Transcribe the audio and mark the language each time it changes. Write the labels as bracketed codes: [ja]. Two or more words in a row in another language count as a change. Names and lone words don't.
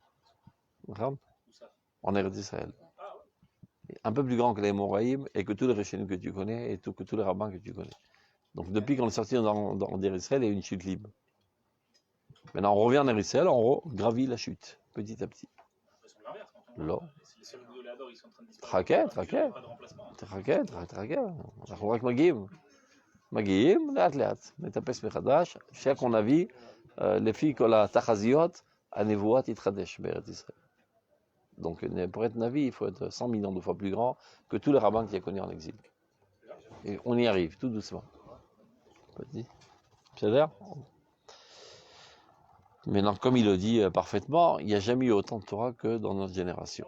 [fr] En Eretz Israël. Un peu plus grands que les Moraïm et que tous les Réchénim que tu connais et que tous les rabbins que tu connais. Donc depuis qu'on est sorti dans Eretz Israël, il y a eu une chute libre. Maintenant on revient en Eretz Israël, on gravit la chute, petit à petit. Là. Traquet. [he] אנחנו רק מגיעים לאט לאט, נטפס מחדש, שאנחנו נביא לפי כל התחזיות, הנבואה תתחדש בארץ ישראל. [fr] Donc pour être navi, il faut être 100 millions de fois plus grand que tous les rabbins qu'il y a connus en exil. Et on y arrive, tout doucement. Petit. C'est-à-dire, maintenant, comme il le dit parfaitement, il n'y a jamais eu autant de Torah que dans notre génération.